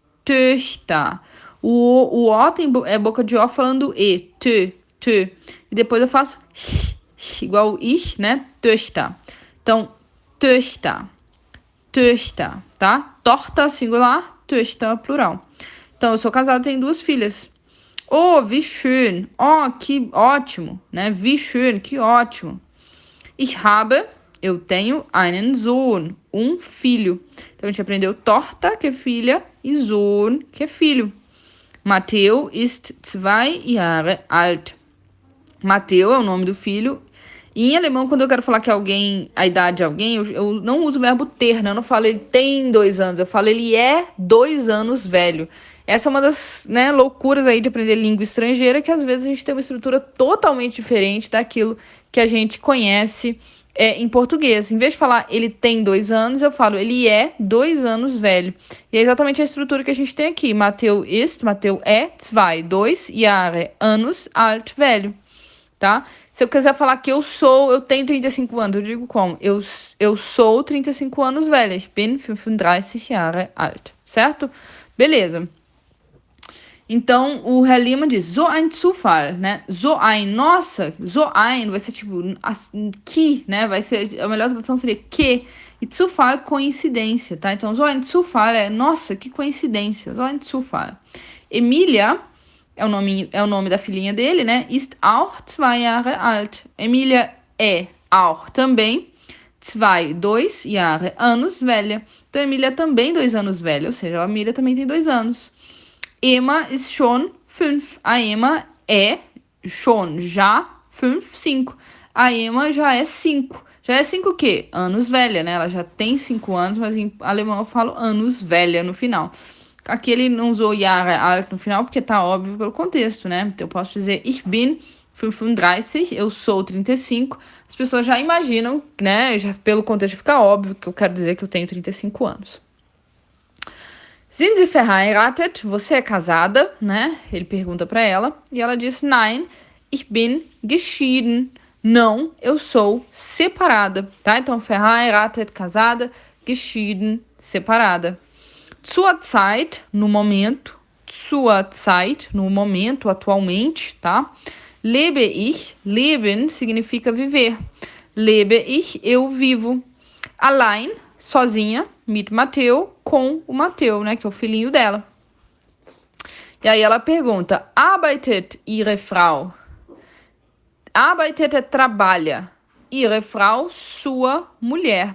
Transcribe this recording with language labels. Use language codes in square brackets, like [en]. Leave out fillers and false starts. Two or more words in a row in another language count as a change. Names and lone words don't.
[pt] O O é boca de O falando E. Tö. E depois eu faço igual o ich, né? Töchter. Então, Töchter, tá? Torta singular, Töchter plural. Então, eu sou casado, tenho duas filhas. [de] Oh, wie schön. [pt] Oh, que ótimo, né? [de] Wie schön, [pt] que ótimo. [de] Ich habe, [pt] eu tenho [de] einen Sohn, [pt] um filho. Então, a gente aprendeu torta, que é filha, e Sohn, que é filho. [de] Mateo ist 2 Jahre alt. [pt] Mateo é o nome do filho. E em alemão, quando eu quero falar que alguém, a idade de alguém, eu não uso o verbo ter, né? Eu não falo ele tem 2 anos, eu falo ele é 2 anos velho. Essa é uma das, né, loucuras aí de aprender língua estrangeira, que às vezes a gente tem uma estrutura totalmente diferente daquilo que a gente conhece em português. Em vez de falar ele tem 2 anos, eu falo ele é 2 anos velho. E é exatamente a estrutura que a gente tem aqui. Mateu é 2 Jahre, anos, alt, velho. Tá? Se eu quiser falar que eu tenho 35 anos, eu digo como? Eu sou 35 anos velha. [de] Ich bin 35 Jahre alt. [pt] Certo? Beleza. Então, o Herr Lehmann diz, [de] so ein Zufall, [pt] né? [de] So ein, [pt] nossa, [de] so ein [pt] vai ser tipo, que, né? Vai ser, a melhor tradução seria que. E Zufall, coincidência, tá? Então, [de] so ein Zufall [pt] é, nossa, que coincidência. [de] So ein Zufall. [pt] Emília é o nome da filhinha dele, né? [de] Ist auch 2 Jahre alt. [pt] Emília é auch também 2 Jahre, anos velha. Então, Emília também 2 anos velha, ou seja, a Emília também tem 2 anos. [de] Emma ist schon 5. [pt] A Emma é schon, já, 5. A Emma já é 5. Já é 5 o quê? Anos velha, né? Ela já tem 5 anos, mas em alemão eu falo anos velha no final. Aqui ele não usou [de] Jahre alt [pt] no final, porque tá óbvio pelo contexto, né? Então eu posso dizer [de] Ich bin 35, [pt] eu sou 35. As pessoas já imaginam, né? Já, pelo contexto fica óbvio que eu quero dizer que eu tenho 35 anos. [de] Sind Sie verheiratet? [pt] Você é casada, né? Ele pergunta para ela. E ela diz, [de] Nein, ich bin geschieden. [pt] Não, eu sou separada, tá? Então, verheiratet, casada, geschieden, separada. [de] Zur Zeit, [pt] no momento. [de] Zur Zeit, [pt] no momento, atualmente, tá? [de] Lebe ich, leben [pt] significa viver. [de] Lebe ich, [pt] eu vivo. Allein, sozinha, mit Mateu, com o Mateu, né? Que é o filhinho dela. E aí ela pergunta, [de] arbeitet Ihre Frau? [pt] Arbeitet é trabalha. [de] Ihre Frau, [pt] sua mulher.